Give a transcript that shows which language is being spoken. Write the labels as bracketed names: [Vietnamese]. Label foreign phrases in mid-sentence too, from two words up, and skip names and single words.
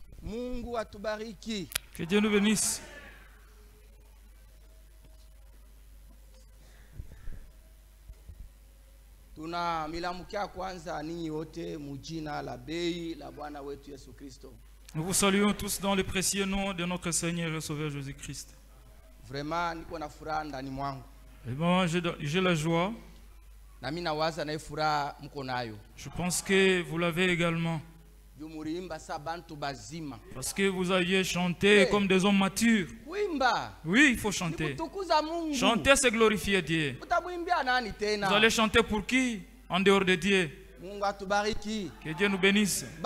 [Swahili] Mungu atubariki. [French] Que Dieu nous bénisse. [Swahili] Tuna milamukia kwanza ninyi wote mujina la bei la Bwana wetu Yesu Kristo. [French] Nous vous saluons tous dans le précieux nom de notre Seigneur et Sauveur Jésus-Christ. [Swahili] Vraiment niko na furaha ndani mwangu. [French] Et bon, j'ai la joie. [Swahili] Na mimi nawaza na furaha mko nayo. [French] Je pense que vous l'avez également. Parce que vous aviez chanté comme des hommes matures. Oui, il faut chanter. Chanter, c'est glorifier Dieu. Vous allez chanter pour qui en dehors de Dieu? Que Dieu nous bénisse.